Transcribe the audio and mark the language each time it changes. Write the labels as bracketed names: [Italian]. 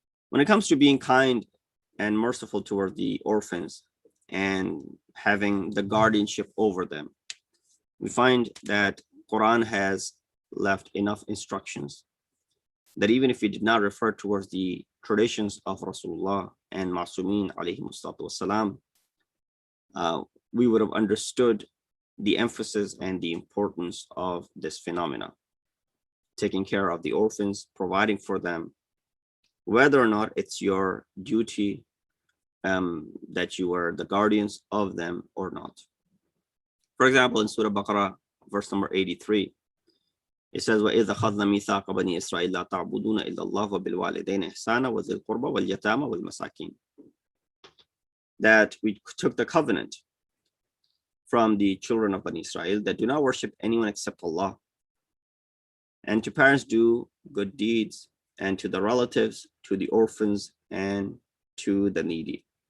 [English] When it comes to being kind and merciful toward the orphans and having the guardianship over them, we find that Quran has left enough instructions that even if we did not refer towards the traditions of Rasulullah and Ma'sumin alayhi wassalam, we would have understood the emphasis and the importance of this phenomena. Taking care of the orphans, providing for them, whether or not it's your duty that you are the guardians of them or not. For example, in Surah Baqarah, verse number 83, it says, [Arabic] وَإِذَا أَخَذْنَا مِيثَاقَ بَنِي إِسْرَائِيلَ لَا تَعْبُدُونَ إِلَّا اللَّهَ وَبِالْوَالِدَيْنِ إِحْسَانًا وَذِي الْقُرْبَى وَالْيَتَامَى وَالْمَسَاكِينَ. [English] That we took the covenant from the children of Bani Israel that do not worship anyone except Allah, and to parents do good deeds, and to the relatives, to the orphans, and to the needy.